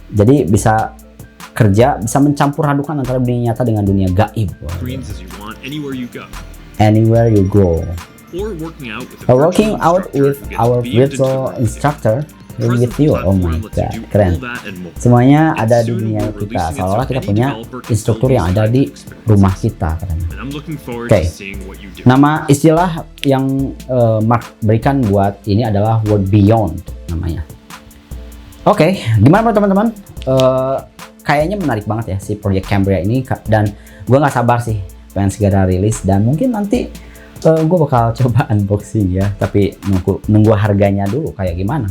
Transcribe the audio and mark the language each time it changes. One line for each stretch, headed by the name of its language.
Indonesian: Jadi bisa kerja, bisa mencampur adukan antara dunia nyata dengan dunia gaib.
English: Anywhere you go. Or working out with our virtual instructor with you. Oh my god, keren.
Indonesian: Semuanya ada di dunia kita. Seolah-olah kita punya instruktur yang ada di rumah kita katanya. Oke. Nama istilah yang Mark berikan buat ini adalah World Beyond namanya. Oke, gimana teman-teman? Kayaknya menarik banget ya si Project Cambria ini, dan gue nggak sabar sih pengen segera rilis, dan mungkin nanti gue bakal coba unboxing ya, tapi nunggu harganya dulu kayak gimana.